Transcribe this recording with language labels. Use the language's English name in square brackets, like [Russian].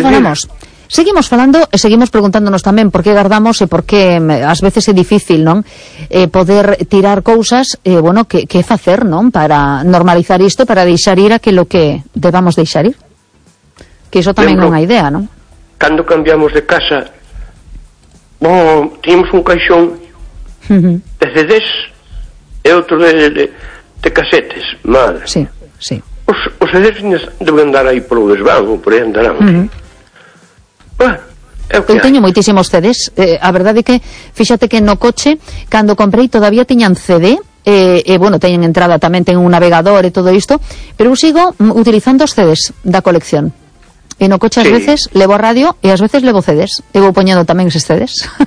[Portuguese] dizer. [Galician] Seguimos falando e seguimos preguntándonos tamén por que guardamos e por que ás veces é difícil, non? Poder tirar cousas, bueno, que facer, non? Para normalizar isto, para deixar ir aquilo que debamos deixar ir. Que iso tamén é unha idea, non? [Portuguese] Cando cambiamos de casa, bom, tínhamos um caixão, uh-huh, de CDs e outro de cassetes, madre. Sim, sí, sim. Sí. Os CDs devem andar aí pelo desvago, por aí andarão. Uh-huh. Bah. [Galician] Eu teño moitísimos CDs, a verdade é que fíxate que no coche, cando comprei todavía tiñan CD, bueno, teñen entrada tamén, ten un navegador e todo isto, pero eu sigo utilizando os CDs da colección. E no coche, sí, ás veces levo a radio e ás veces levo CDs. E vou poñendo tamén eses CDs.